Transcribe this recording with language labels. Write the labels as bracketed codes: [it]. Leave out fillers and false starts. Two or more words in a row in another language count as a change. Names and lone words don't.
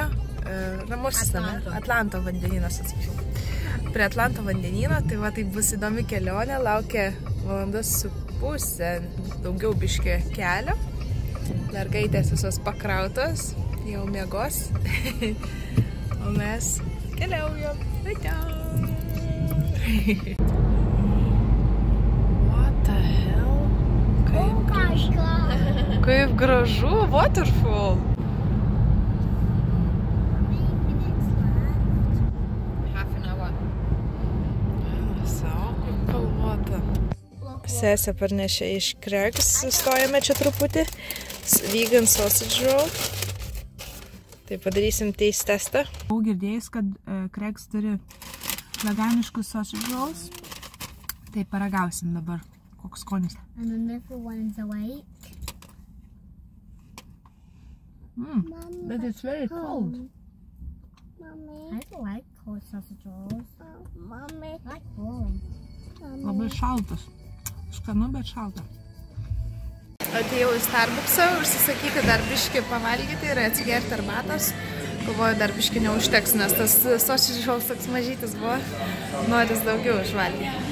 [lt] Ramusis, Atlanto vandenynas, atsiprašau. Prie Atlanto vandenyno, tai va, tai bus įdomi kelionė, laukia 1,5 valandos, daugiau biškį kelio. Mergaitės visos pakrautos, jau miegos. O mes keliaujam. [en] What the hell? [lt] Kaip gražu, [en] waterfall. Half an hour. [lt] Sau, kaip kalvota. Sesė parnešė iš Craig's, stojame čia truputį. [en] Vegan sausage roll. [lt] Tai padarysim taste testą. Buvau girdėjus, kad Craig's turi veganiškus [en] sausage rolls. [lt] Tai paragausim dabar. Koks skonis. [en] And the middle one's awake. But it's very cold. Mommy. I don't like cold sausage rolls. Mommy. I like warm. [lt] Labai šaltas. Skanu, bet šalta. Atėjau į Starbucksą, užsisakyti dar biškį pavalgyti ir atsigerti arbatos. Galvoju, dar biškį neužteks, nes tas [en] sausage rolls [lt] toks mažytis buvo. Noris daugiau išvalgyti.